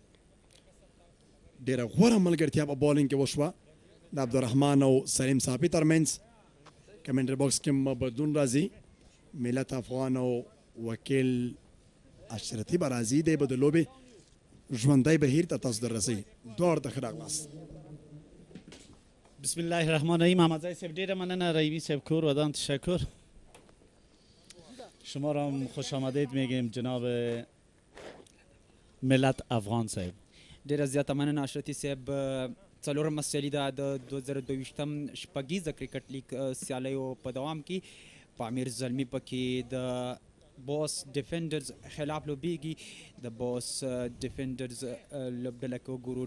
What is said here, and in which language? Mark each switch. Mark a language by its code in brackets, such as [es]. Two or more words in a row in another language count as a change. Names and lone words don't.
[ps] ډېره غوره ملګرتیا په بالینګ کې وشوه د عبدالرحمن او سلیم صافي ترمنځ کمنټر باکس کې بدلون راځي ملت افغان او وکیل اشرتي به راځي دی به د لوبې ژوندی بهیر ته تاسو در رسوي دواړو ته ښه راغلاست [ar] بسم الله الرحمن الرحیم [ps] احمدزی صاحب ډیره مننه رایوی صاحب کور ودان [fa] تشکر شما را هم خوش آمدید میگیم جناب ملت افغان صاحب [ps] ډیره زیاته مننه اشرتي صاحب څلورمه سیالي ده د 2022 شپږیزه کرکټ لیګ سیالیو په دوام کې په امیر زلمي پکې د بوس ډیفینډرز خلاف لوبیږي د بوس ډیفینډرز لوبډله کې وګورو